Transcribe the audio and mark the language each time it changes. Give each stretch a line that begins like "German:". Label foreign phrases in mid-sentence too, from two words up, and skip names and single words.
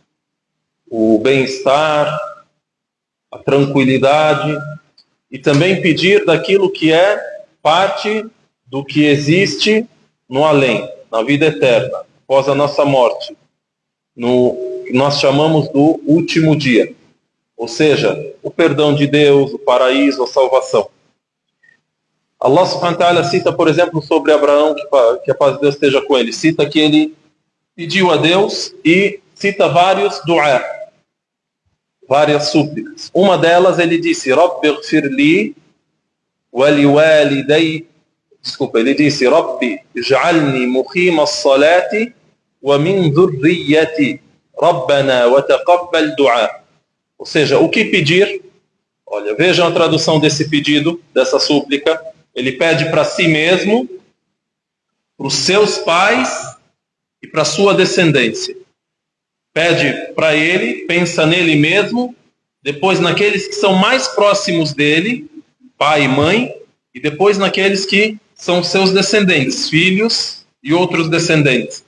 Portuguese: o bem-estar, a tranquilidade, e também pedir daquilo que é parte do que existe no além, na vida eterna, após a nossa morte, no que nós chamamos do último dia. Ou seja, o perdão de Deus, o paraíso, a salvação.
Arabic: الله سبحانه وتعالى
Portuguese: cita, por exemplo, sobre Abraão, que a paz de Deus esteja com ele. Cita que ele pediu a Deus e cita vários du'a, várias súplicas. Uma delas ele disse:
Arabic: رب اغفر لي ولوالدي.
Portuguese: Desculpa, ele disse:
Arabic: رب اجعلني مقيم الصلاة ومن ذريتي. ربنا وتقبل دعاء.
Portuguese: Ou seja, o que pedir? Olha, vejam a tradução desse pedido, dessa súplica. Ele pede para si mesmo, para os seus pais e para a sua descendência. Pede para ele, pensa nele mesmo, depois naqueles que são mais próximos dele, pai e mãe, e depois naqueles que são seus descendentes, filhos e outros descendentes.